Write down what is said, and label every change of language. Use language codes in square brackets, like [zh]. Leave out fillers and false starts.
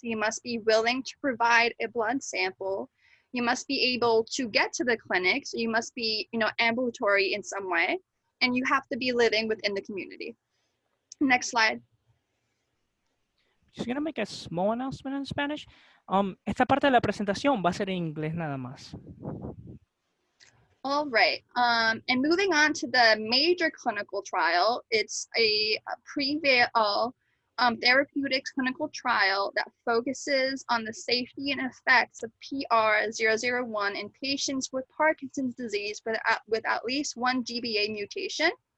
[en] You must be willing to provide a blood sample. You must be able to get to the clinic, so you must be, ambulatory in some way, and you have to be living within the community. Next slide. Just gonna make a small announcement in Spanish. [es] Esta parte de la presentación va a ser en inglés nada más. [en] All right, and moving on to the major clinical trial, it's a Prevail Therapeutics clinical trial that focuses on the safety and effects of PR001 in patients with Parkinson's disease with at least one GBA mutation.